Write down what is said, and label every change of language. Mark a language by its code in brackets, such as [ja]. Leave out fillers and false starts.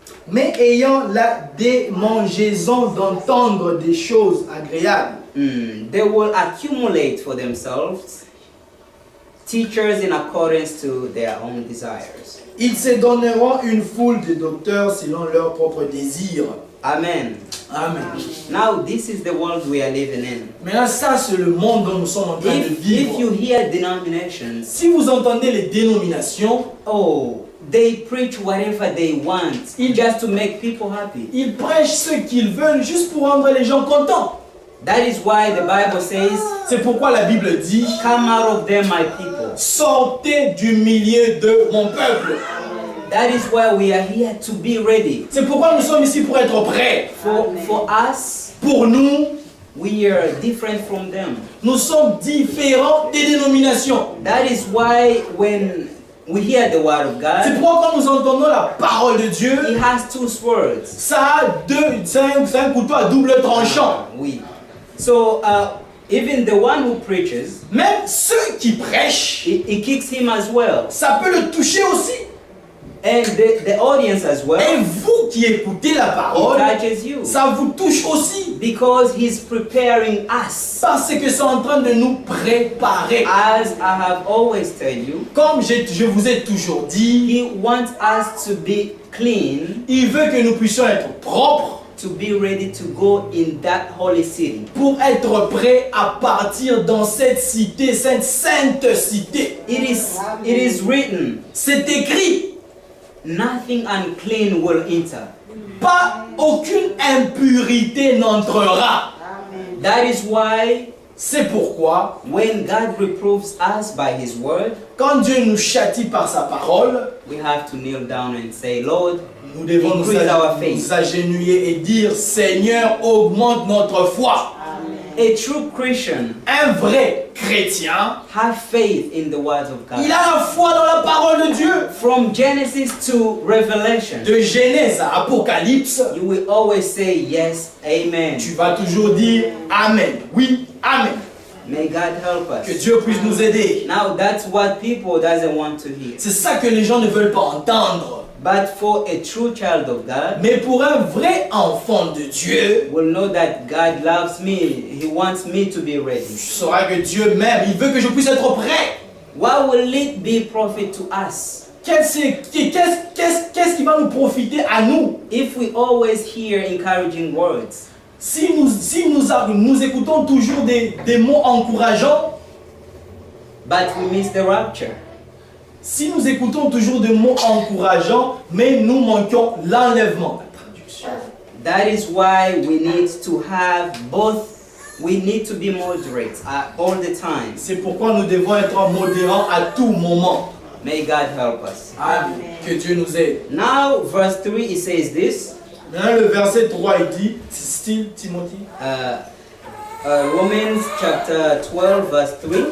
[fr] mais ayant la démangeaison d'entendre des choses agréables. [en] They will accumulate for themselves teachers in accordance to their own desires. [fr] Ils se donneront une foule de docteurs selon leurs propres désirs. Amen. Amen. [en] Now this is the world we are living in. [fr] Maintenant, ça, c'est le monde dont nous sommes en train de [en] If [fr] vivre. [en] you hear denominations, [fr] Si vous entendez les dénominations, [en] oh, they preach whatever they want just to make people happy. [fr] ils prêchent ce qu'ils veulent juste pour rendre les gens contents. [en] That is why the Bible says, [fr] C'est pourquoi la Bible dit, [en] come out of them, my people. [fr] sortez du milieu de mon peuple. [en] That is why we are here to be ready. [fr] C'est pourquoi nous sommes ici pour être prêts. [en] For us, [fr] Pour nous, [en] we are different from them. [fr] nous sommes différents des dénominations. [en] That is why when we hear the word of [fr] C'est [en] God, [fr] pourquoi quand nous entendons la parole de Dieu, [en] it has two swords. [fr] ça a c'est un couteau à double tranchant. Oui. [en] So even the one who preaches, [fr] Même ceux qui prêchent, [en] it kicks him as well. [fr] ça peut le toucher aussi. [en] And the audience as [fr] Et [en] well, [fr] vous qui écoutez la [en] it [fr] parole, [en] touches you. [fr] ça vous touche aussi. [en] Because he's preparing us. [fr] Parce que c'est en train de nous préparer. [en] As I have always told you, [fr] Comme je vous ai toujours dit, [en] he wants us to be clean, [fr] il veut que nous puissions être propres [en] to be ready to go in that holy city. [fr] pour être prêts à partir dans cette cité, cette sainte cité. [en] It is written, [fr] C'est écrit, [en] nothing unclean will enter. [fr] pas aucune impurité n'entrera. [en] That is why [fr] C'est pourquoi, [en] when God reproves us by his word, [fr] quand Dieu nous châtie par sa parole, [en] we have to kneel down and say, Lord, [fr] nous devons [en] increase our faith. [fr] nous agenouiller et dire, Seigneur, augmente notre foi. [en] A true Christian [fr] Un vrai chrétien, [en] have faith in the words of [fr] il [en] God. [fr] a la foi dans la parole de Dieu. [en] From Genesis to Revelation, [fr] De Genèse à Apocalypse, [en] you will always say yes, amen. [fr] tu vas toujours dire Amen. Oui, Amen. [en] May God help [fr] Que [en] us. [fr] Dieu puisse nous aider. [en] Now that's what people doesn't want to hear. [fr] C'est ça que les gens ne veulent pas entendre. [en] But for a true child of God, [fr] Mais pour un vrai enfant de Dieu, [en] will know that God loves me. He wants me to be ready. [fr] tu sauras que Dieu m'aime. Il veut que je puisse être prêt. [en] What will it be profit to us [fr] Qu'est-ce qui va nous profiter à nous [en] if we always hear encouraging words, [fr] si nous écoutons toujours des mots encourageants, [en] but we miss the rapture? [fr] si nous écoutons toujours des mots encourageants, mais nous manquons l'enlèvement. [en] That is why we need to have both. We need to be moderate all the time. [fr] C'est pourquoi nous devons être modérants à tout moment. [en] May God help us. [fr] Amen. Que Dieu nous aide. [en] Now, verse 3, it says this. [fr] Maintenant, le verset 3, il dit, style Timothée, [en] Romans chapter 12, verse 3.